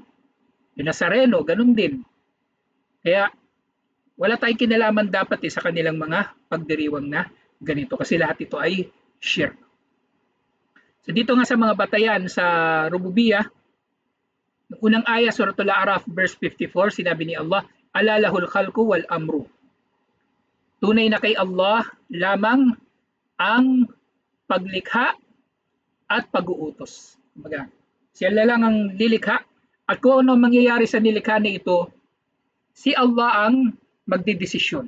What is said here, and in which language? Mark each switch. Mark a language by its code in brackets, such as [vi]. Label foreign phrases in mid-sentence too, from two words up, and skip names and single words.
[tl] Yung Nazareno, ganun din. Kaya wala tayong kinalaman dapat sa kanilang mga pagdiriwang na ganito kasi lahat ito ay shirk. So dito nga sa mga batayan sa Rububiyah, unang aya suratul A'raf verse 54, sinabi ni Allah, [ar] ألا له الخلق والأمر. [tl] Tunay na kay Allah lamang ang paglikha at pag-uutos. Kumbaga, siya lang ang lilikha at kung ano mangyayari sa nilikha na ito, si Allah ang magdidesisyon.